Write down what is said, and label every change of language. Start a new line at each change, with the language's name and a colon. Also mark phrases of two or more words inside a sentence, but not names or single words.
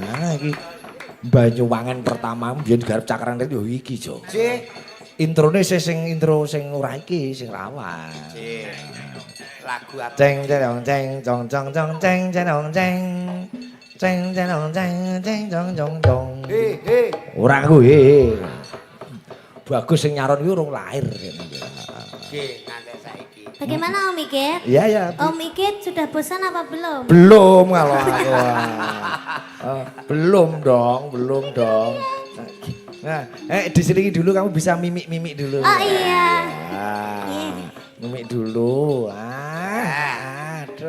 Javanese: Ah iki Banyuwangen pertama mbiyen garap cakran yo iki, Jo. Nggih. Introne intro sing ora iki sing lawas. Nggih. Lagu apa? Ceng ceng ceng cong cong cong ceng ceng ceng. Ceng ceng ceng ceng cong cong cong. He. Ora aku he. Bagus sing nyaron kuwi urung lahir. Nggih, nganti saiki.
Indonesian: Bagaimana Om Ikit? Iya ya. Om Ikit sudah bosan apa belum? Belum kalau aku. Belum dong. Nah, diselingi dulu kamu bisa mimik-mimik dulu. Oh iya. Mimik dulu. Aduh.